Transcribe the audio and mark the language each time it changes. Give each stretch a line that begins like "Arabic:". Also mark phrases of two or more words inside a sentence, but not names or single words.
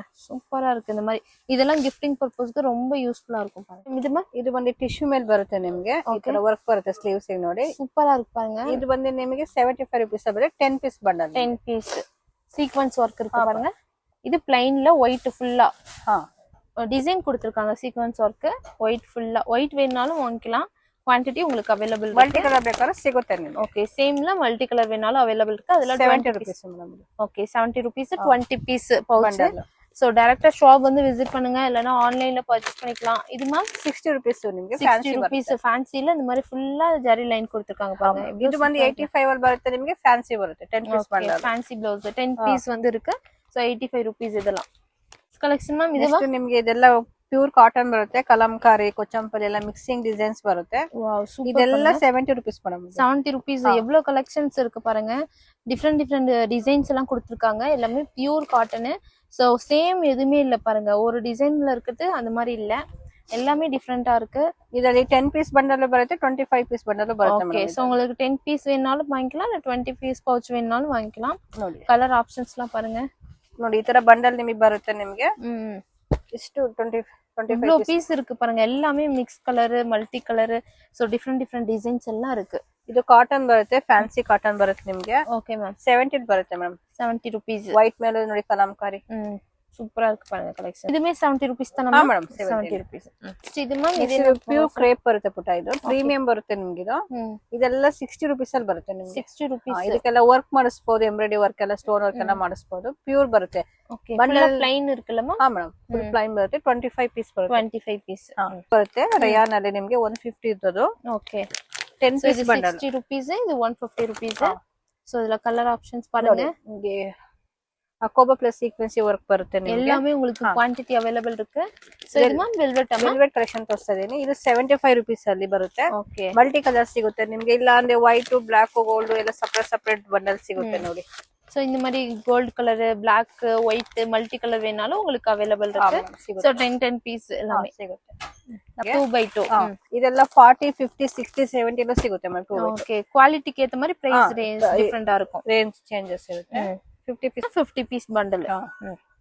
Tamil: சூப்பரா இருக்கு. இந்த மாதிரி இதெல்லாம்
English: gifting purpose
Tamil: ரொம்ப யூஸ்ஃபுல்லா இருக்கும் பாருங்க.
Kannada: ಇದು ಬಂದು ಟಿಶ್ಯೂ ಮೇಲೆ ಬರುತ್ತೆ ನಿಮಗೆ. ಈ ತರ ವರ್ಕ್ ಬರುತ್ತೆ ಸ್ಲೀವ್ಸ್ ಗೆ ನೋಡಿ.
Tamil: சூப்பரா இருக்கு பாருங்க.
Kannada: ಇದು ಬಂದು ನಿಮಗೆ 75 rupees ಬರುತ್ತೆ. 10 ಪೀಸ್ ಬಂಡಲ್. 10 ಪೀಸ್ ಸೀಕ್ವೆನ್ಸ್ ವರ್ಕ್
Tamil: இருக்கு பாருங்க. இது பிளைன்ல ஒயிட் ஃபுல்லா. டிசைன் கொடுத்துருக்காங்க
English: sequence work white
Tamil: ஃபுல்லா ஒயிட் வேணுனாலும் வாங்கிக்கலாம் குவான்டிட்டி உங்களுக்கு அவைலபிள்
English: multi colour
Kannada: ಬೇಕಾದ್ರೆ ಸಿಗುತ್ತೆ ನಿಮಗೆ
Tamil: ஓகே சேம்ல
English: multi colour
Tamil: வேணாலும் அவைலபிள் இருக்கு அதுல
Kannada: 70 rupees ಮೇಡಮ್
Tamil: ஓகே 70 rupees 20 பீஸ் பவுச் சோ டைரக்டா ஷாப் வந்து விசிட் பண்ணுங்க இல்லனா ஆன்லைன்ல பர்ச்சேஸ் பண்ணிக்கலாம் இது மேம்
Kannada: 60 rupees ನಿಮಗೆ
Tamil: 60 rupees ಫ್ಯಾನ್ಸಿல இந்த மாதிரி ஃபுல்லா ஜரி லைன் கொடுத்திருக்காங்க பாருங்க
Kannada: ಇದು ಬಂದು 85 ಅಲ್ಲಿ ಬರುತ್ತೆ ನಿಮಗೆ ಫ್ಯಾನ್ಸಿ ಬರುತ್ತೆ 10 ಪೀಸ್ ಬಂಡಲ್
English: fancy blouse
Tamil: 10 ಪೀಸ್ வந்து இருக்கு சோ 85 rupees இதெல்லாம்
Kannada: ಕಲೆಕ್ಷನ್ ಮ್ಯಾಮ್ ಇದು ನಿಮಗೆ ಇದೆಲ್ಲ
English: pure cotton
Kannada: ಬರುತ್ತೆ ಕಲಂಕಾರಿ ಕೊಚ್ಚಂಪಲ್ಲಿ ಎಲ್ಲ
English: mixing designs
Kannada: ಬರುತ್ತೆ
English: wow super
Kannada: ಇದೆಲ್ಲ 70 rupees ಮೇಡಮ್
Tamil: 70 rupees எவ்வளவு கலெக்ஷன்ஸ் இருக்கு பாருங்க
English: different designs
Tamil: எல்லாம் கொடுத்திருக்காங்க எல்லாமே
English: pure cotton so same
Tamil: எதுவுமே இல்ல பாருங்க ஒரு டிசைன்ல இருக்குது அந்த மாதிரி இல்ல எல்லாமே டிஃபரெண்டா இருக்கு
Kannada: ಇದರಲ್ಲಿ 10 ಪೀಸ್ ಬಂಡಲ್ ಬರುತ್ತೆ 25 ಪೀಸ್ ಬಂಡಲ್ ಬರುತ್ತೆ
Tamil: ஓகே சோ உங்களுக்கு 10 பீஸ் வேணாலும் வாங்கிக்கலாம் இல்ல 20 பீஸ் பவுச் வேணாலும் வாங்கிக்கலாம்
Kannada: ನೋಡಿ
English: colour options
Tamil: பாருங்க
Kannada: ನೋಡಿ ಈ ತರ ಬಂಡಲ್ ನಿಮಗೆ ಬರುತ್ತೆ ನಿಮಗೆ ಇಷ್ಟು 25
Tamil: பீஸ் இருக்கு பாருங்க எல்லாமே
English: mix colour multi colour so different designs
Tamil: எல்லாம் இருக்கு
Kannada: ಇದು ಕಾಟನ್ ಬರುತ್ತೆ
English: fancy cotton
Kannada: ಬರುತ್ತೆ ನಿಮಗೆ
English: okay ma'am
Kannada: 70 ಬರುತ್ತೆ ಮೇಡಮ್
English: 70 rupees
Kannada: ವೈಟ್ ಮೇಲೆ ನೋಡಿ ಕಲಂಕಾರಿ
Tamil: சூப்பரா இருக்கு பாருங்க கலெக்ஷன் இதுமே 70 rupees தான
Kannada: ಹಾ
Tamil: மேம்
Kannada: ಮೇಡಮ್ 70 rupees ಇದು மேம் ಇದು
English: pure crepe
Kannada: ಬರುತ್ತೆ ಪುಟ ಇದು ಪ್ರೀಮಿಯಂ ಬರುತ್ತೆ ನಿಮಗೆ ಇದು ಇದೆಲ್ಲ 60 rupees ಅಲ್ಲಿ ಬರುತ್ತೆ ನಿಮಗೆ
English: 60 rupees
Kannada: ಇದಕ್ಕೆಲ್ಲ ವರ್ಕ್ ಮಾಡಿಸಬಹುದು
English: embroidery work
Kannada: ಎಲ್ಲ
English: stone work
Kannada: ಎಲ್ಲ ಮಾಡಿಸಬಹುದು ಪ್ಯೂರ್ ಬರುತ್ತೆ
English: okay bundle plain
Kannada: ಇರುತ್ತಲ್ಲಮ್ಮ ಹಾ ಮೇಡಮ್
English: full plain
Kannada: ಬರುತ್ತೆ 25 ಪೀಸ್ ಬರುತ್ತೆ 25 ಪೀಸ್ ಬರುತ್ತೆ ರಯಾನ್ ಅಲ್ಲಿ ನಿಮಗೆ 150 ಇದ್ದದು ಓಕೆ 10 ಪೀಸ್ ಬಂಡಲ್
Tamil: 60 rupees ಇದು 150 rupees சோ இதுல
English: colour options
Tamil: பாருங்க
Kannada: ನಿಮಗೆ ಅಕೋಬಾ
English: plus sequence work
Kannada: ಬರುತ್ತೆ ನಿಮಗೆ
Tamil: எல்லாமே உங்களுக்கு
English: quantity available
Tamil: இருக்கு சோ இது மேம்
English: velvet collection
Kannada: ತೋರಿಸ್ತಾ ಇದೀನಿ ಇದು 75 rupees ಅಲ್ಲಿ ಬರುತ್ತೆ ಓಕೆ
English: multi colour
Kannada: ಸಿಗುತ್ತೆ ನಿಮಗೆ ಇಲ್ಲ ಅಂದ್ರೆ
English: white black gold
Kannada: ಎಲ್ಲ
English: separate bundle
Kannada: ಸಿಗುತ್ತೆ ನೋಡಿ
Tamil: சோ இந்த மாதிரி
English: gold colour Black white multi colour
Tamil: வேணாலும் உங்களுக்கு அவைலபிள் இருக்கு சோ 10 பீஸ் எல்லாமே
Kannada: ಸಿಗುತ್ತೆ 2x2 ಇದೆಲ್ಲ 40 50 60 70 ಎಲ್ಲ ಸಿಗುತ್ತೆ ಮ್ಯಾಮ್ 2x2
Tamil: ஓகே குவாலிட்டிக்கு ஏத்த மாதிரி
English: price range
Tamil: டிஃபரெண்டா இருக்கும்
English: range changes
Kannada: ಇರುತ್ತೆ 50 ಪೀಸ್
Tamil: 50
English: piece bundle